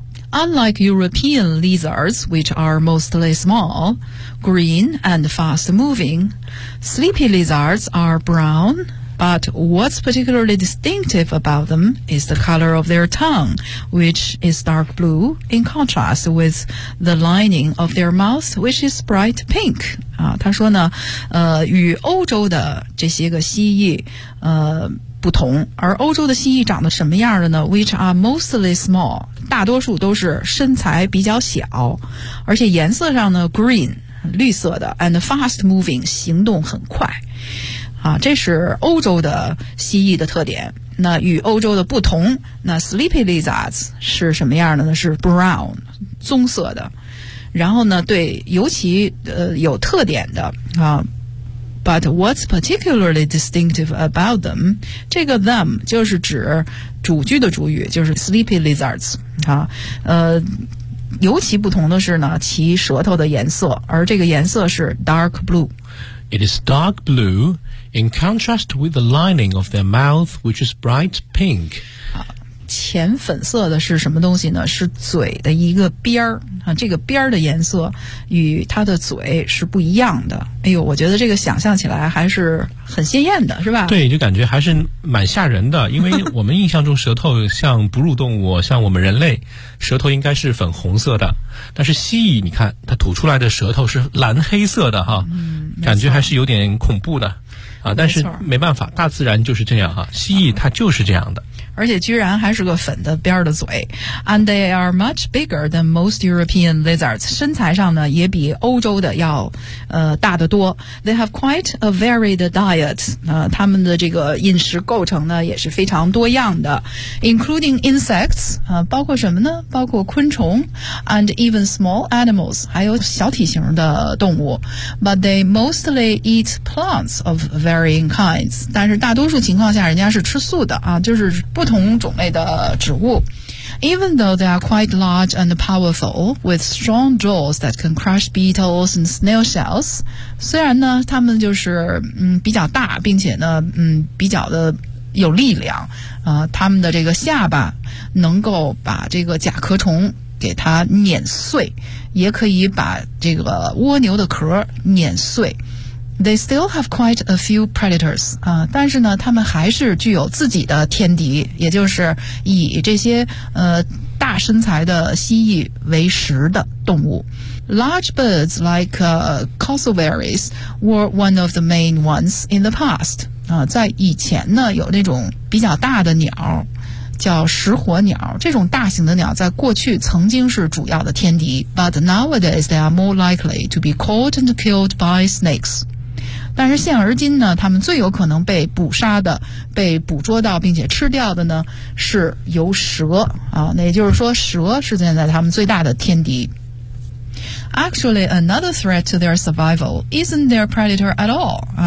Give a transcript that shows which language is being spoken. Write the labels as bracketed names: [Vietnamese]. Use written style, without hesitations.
[English] Unlike European lizards, which are mostly small, green and fast moving, sleepy lizards are brown. But what's particularly distinctive about them is the color of their tongue, which is dark blue, in contrast with the lining of their mouth, which is bright pink. [Chinese] 啊，他说呢，与欧洲的这些个蜥蜴，不同。而欧洲的蜥蜴长得什么样的呢 ？ [English] Which are mostly small， [Chinese] 大多数都是身材比较小，而且颜色上呢 ，green， 绿色的 ， [English] and fast moving， [Chinese] 行动很快。啊，这是欧洲的蜥蜴的特点。那与欧洲的不同，那 sleepy lizards 是什么样的呢？是 brown， 棕色的。然后呢，对，尤其有特点的啊。 [English] But what's particularly distinctive about them？ [Chinese] 这个 them 就是指主句的主语，就是 sleepy lizards 啊。尤其不同的是呢，其舌头的颜色，而这个颜色是 [English] dark blue。 It is dark blue。 In contrast with the lining of their mouth, which is bright pink. [Chinese] 浅粉色的是什么东西呢？是嘴的一个边儿，这个边儿的颜色与它的嘴是不一样的。哎呦，我觉得这个想象起来还是很鲜艳的，是吧？对，就感觉还是蛮吓人的，因为我们印象中舌头像哺乳动物，像我们人类，舌头应该是粉红色的。但是蜥蜴，你看它吐出来的舌头是蓝黑色的哈，感觉还是有点恐怖的。啊，但是没办法，大自然就是这样哈、啊，蜥蜴它就是这样的。而且居然还是个粉的边儿的嘴 [English] ，and they are much bigger than most European lizards。 [Chinese] 身材上呢也比欧洲的要大得多。 [English] They have quite a varied diet。 [Chinese] 他们的这个饮食构成呢也是非常多样的 ， [English] including insects。 [Chinese] 包括什么呢？包括昆虫 ， [English] and even small animals， [Chinese] 还有小体型的动物。 [English] But they mostly eat plants of varying kinds。 [Chinese] 但是大多数情况下，人家是吃素的啊，就是。不同种类的植物 [English] Even though they are quite large and powerful with strong jaws that can crush beetles and snail shells [Chinese] 虽然呢他们就是比较大并且呢比较的有力量他们的这个下巴能够把这个甲壳虫给它碾碎也可以把这个蜗牛的壳碾碎 [English] They still have quite a few predators. [Chinese] 但是呢，他们还是具有自己的天敌，也就是以这些大身材的蜥蜴为食的动物。 [English] Large birds like cassowaries were one of the main ones in the past. [Chinese] 在以前呢，有那种比较大的鸟叫食火鸟，这种大型的鸟在过去曾经是主要的天敌。 [English] But nowadays they are more likely to be caught and killed by snakes. [Chinese] 但是现而今呢，它们最有可能被捕杀的、被捕捉到并且吃掉的呢，是由蛇啊。那也就是说，蛇是现在它们最大的天敌。 [English] Actually, another threat to their survival isn't their predator at all.